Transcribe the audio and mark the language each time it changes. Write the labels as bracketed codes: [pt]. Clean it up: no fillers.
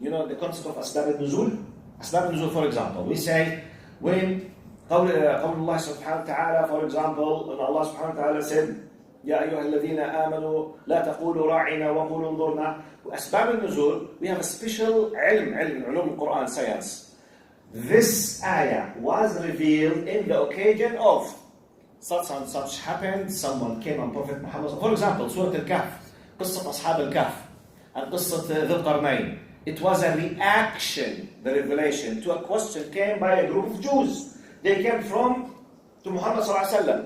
[en] You know the concept of asbab al-nuzul? Asbab al-nuzul, for example, we say, when [ar] قول الله سبحانه وتعالى, [en] for example, when Allah subhanahu wa ta'ala said, [ar] يا أيها الذين آمنوا لا تقولوا راعنا وقولوا انظرنا. أسباب النزول, [en] we have a special [ar] علم القرآن, [en] science. This ayah was revealed in the occasion of such and such happened, someone came on Prophet Muhammad. For example, Surah Al-Kahf, [ar] قصة أصحاب الكهف, [en] and [ar] قصة ذي القرنين. [en] It was a reaction, the revelation, to a question came by a group of Jews. They came to Muhammad sallallahu alaihi wasallam.